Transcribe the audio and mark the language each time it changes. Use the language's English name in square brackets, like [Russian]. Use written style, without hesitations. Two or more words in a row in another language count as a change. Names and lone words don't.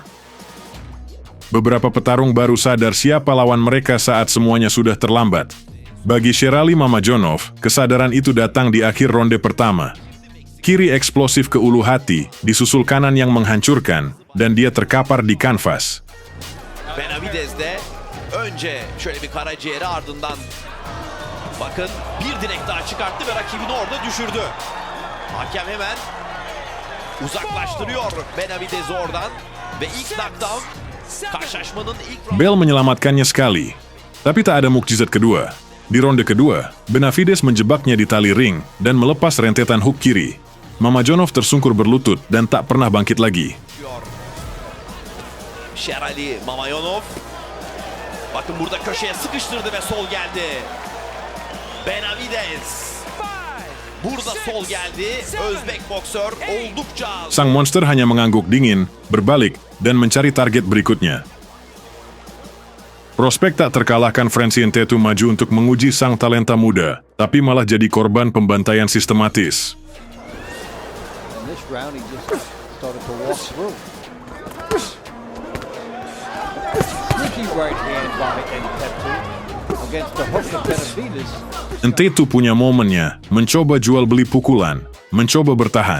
[Indonesian] Beberapa petarung baru sadar siapa lawan mereka saat semuanya sudah terlambat. Bagi Sherali Mamajonov, kesadaran itu datang di akhir ronde pertama. Kiri eksplosif ke ulu hati, disusul kanan yang menghancurkan, dan dia terkapar di kanvas. [Turkish] Benavides de önce şöyle bir karaciğeri ardından bakın bir direk daha çıkarttı ve rakibini orada düşürdü. Hakem hemen uzaklaştırıyor Benavides'i oradan ve ilk knockdown karşılaşmanın ilk... [Indonesian] Bell menyelamatkannya sekali, tapi tak ada mukjizat kedua. Di ronde kedua, Benavides menjebaknya di tali ring dan melepas rentetan hook kiri. Mamajonov tersungkur berlutut dan tak pernah bangkit lagi. Sherali Mamajonov. [Turkish] Bakın burada köşeye sıkıştırdı ve sol geldi. Benavides. Burada sol geldi. Özbek boksör oldukça... [Indonesian] Sang monster hanya mengangguk dingin, berbalik, dan mencari target berikutnya. Prospek tak terkalahkan Francis Ngannou maju untuk menguji sang talenta muda, tapi malah jadi korban pembantaian sistematis. Ngannou punya momennya, mencoba jual beli pukulan, mencoba bertahan.